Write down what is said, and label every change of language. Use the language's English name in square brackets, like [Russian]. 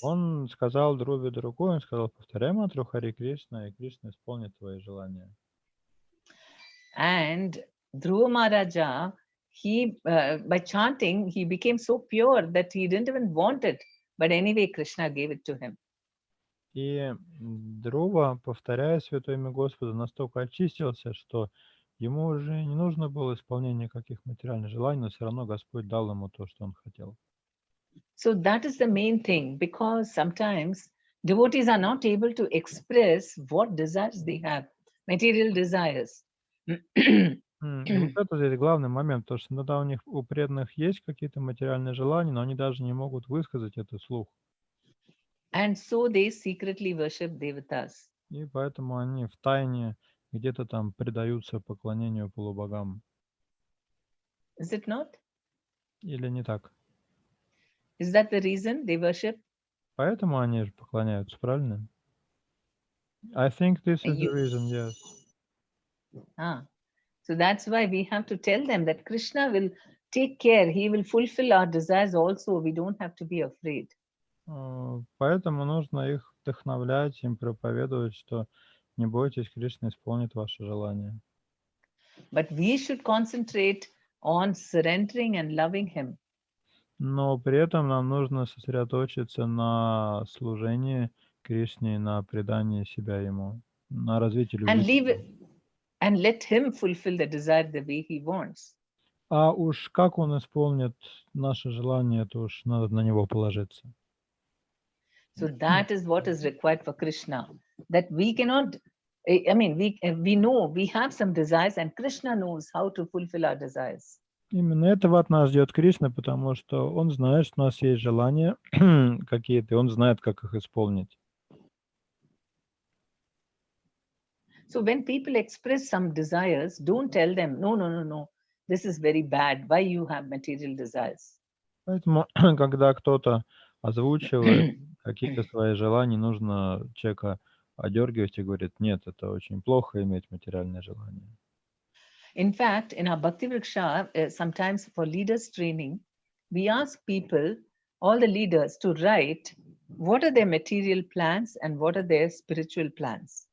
[Russian] Он сказал Dhruve другое, он сказал, повторяй мантру Харе Кришна, и Кришна исполнит твои желания. [English] And Dhruva Maharaja, by chanting, he became so pure that he didn't even want it. But anyway, Krishna gave it to him. [Russian] И Dhruva, повторяя святое имя Господа, настолько очистился, что ему уже не нужно было исполнение каких материальных желаний, но все равно Господь дал ему то, что он хотел. [English] So that is the main thing, because sometimes devotees are not able to express what desires they have, material desires. [Russian] Вот это здесь главный момент, потому что иногда у преданных есть какие-то материальные желания, но они даже не могут высказать это вслух. [English] And so they secretly worship devatas. [Russian] И поэтому они в тайне где-то там предаются поклонению полубогам. [English] Is it not? [Russian] Или не так? [English] Is that the reason they worship? [Russian] Поэтому они же поклоняются, правильно? [English] I think this is the reason, yes. So that's why we have to tell them that Krishna will take care. He will fulfill our desires also. We don't have to be afraid. [Russian] Поэтому нужно их вдохновлять, им проповедовать, что Не бойтесь, Кришна исполнит ваше желание. [English] But we should concentrate on surrendering and loving him. [Russian] Но при этом нам нужно сосредоточиться на служении Кришне, на предании себя Ему, на развитии [English] And [Russian] любви. [English] and let him fulfill the desire the way he wants. [Russian] А уж как Он исполнит наше желание, это уж надо на Него положиться. [English] So that is what is required for Krishna. That we cannot, I mean, we know we have some desires and Krishna knows how to fulfill our desires. [Russian] Именно этого от нас ждет Кришна, потому что Он знает, что у нас есть желания какие-то, и Он знает, как их исполнить. [English] So when people express some desires, don't tell them, no, this is very bad. Why you have material desires? [Russian] Поэтому, когда кто-то озвучивает какие-то свои желания, нужно человека одергивать и говорить, нет, это очень плохо иметь материальные желания. [English] In fact, in our Bhakti Vriksha, sometimes for leaders training, we ask people, all the leaders, to write what are their material plans and what are their spiritual plans.